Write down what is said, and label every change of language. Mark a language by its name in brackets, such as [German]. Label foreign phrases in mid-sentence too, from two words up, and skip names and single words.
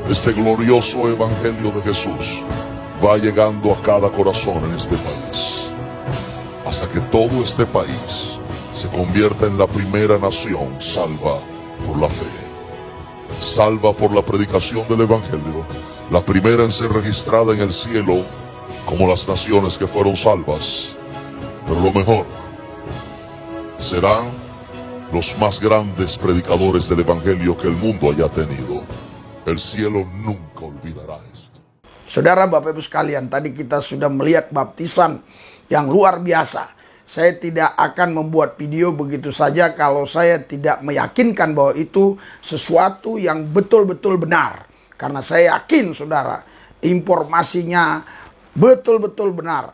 [Spanish] este glorioso evangelio de Jesús va llegando a cada corazón en este país, hasta que todo este país se convierta en la primera nación salva por la fe, salva por la predicación del evangelio, la primera en ser registrada en el cielo como las naciones que fueron salvas. Pero lo mejor, serán los más grandes predicadores del evangelio que el mundo haya tenido. El cielo nunca olvidará esto. [Indonesian] Saudara, Bapak Ibu sekalian, tadi kita sudah melihat baptisan yang luar biasa. Saya tidak akan membuat video begitu saja kalau saya tidak meyakinkan bahwa itu sesuatu yang betul-betul benar. Karena saya yakin, saudara, informasinya betul-betul benar.